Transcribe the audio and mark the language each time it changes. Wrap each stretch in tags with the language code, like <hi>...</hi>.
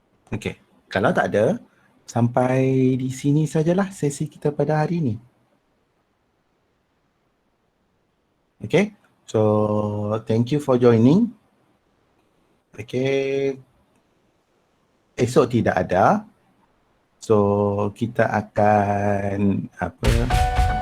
<ms>Okey, kalau tak ada, sampai di sini sajalah sesi kita pada hari ini.</ms> <en>Okay, so thank you for joining.</en> <ms>Okay, esok tidak ada. So kita akan apa?</ms>